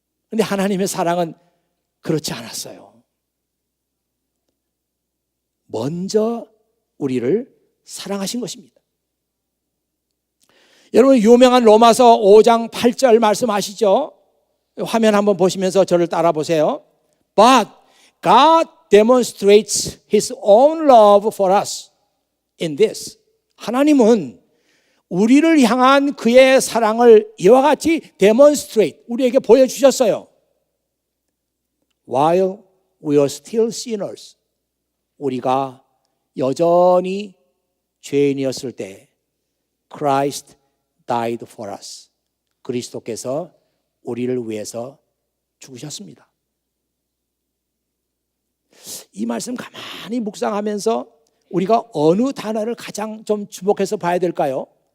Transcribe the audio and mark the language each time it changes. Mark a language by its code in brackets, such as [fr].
[ko] 그런데 하나님의 사랑은 그렇지 않았어요. 먼저 우리를 사랑하신 것입니다. 여러분, 유명한 로마서 5장 8절 말씀 아시죠? 화면 한번 보시면서 저를 따라 보세요. [en] But God demonstrates His own love for us in this. [ko] 하나님은 우리를 향한 그의 사랑을 이와 같이 demonstrate, 우리에게 보여주셨어요. [en] While we are still sinners. [ko] 우리가 여전히 죄인이었을 때 [en] Christ died for us. [ko] 그리스도께서 우리를 위해서 죽으셨습니다. 이 말씀 가만히 묵상하면서 우리가 어느 단어를 가장 좀 주목해서 봐야 될까요?